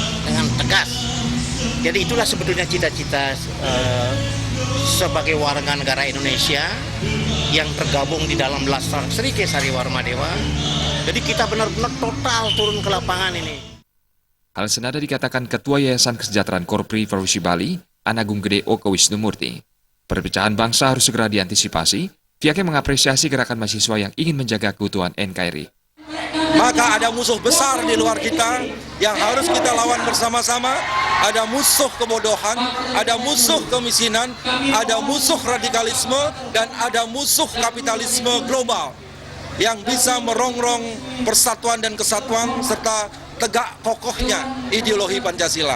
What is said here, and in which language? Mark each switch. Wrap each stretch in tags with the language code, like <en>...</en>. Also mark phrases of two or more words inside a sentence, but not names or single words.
<id>Jadi itulah sebetulnya cita-cita sebagai warga negara Indonesia yang tergabung di dalam Laskar Sri Kesari Warmadewa. Jadi kita benar-benar total turun ke lapangan ini. Hal senada dikatakan Ketua Yayasan Kesejahteraan Korpri Provinsi Bali, Anagung Gede Oka Wisnumurti. Perpecahan bangsa harus segera diantisipasi. Pihaknya mengapresiasi gerakan mahasiswa yang ingin menjaga keutuhan NKRI. Maka ada musuh besar di luar kita yang harus kita lawan bersama-sama. Ada musuh kebodohan, ada musuh kemiskinan, ada musuh radikalisme, dan ada musuh kapitalisme global yang bisa merongrong persatuan dan kesatuan serta tegak kokohnya ideologi Pancasila.</id>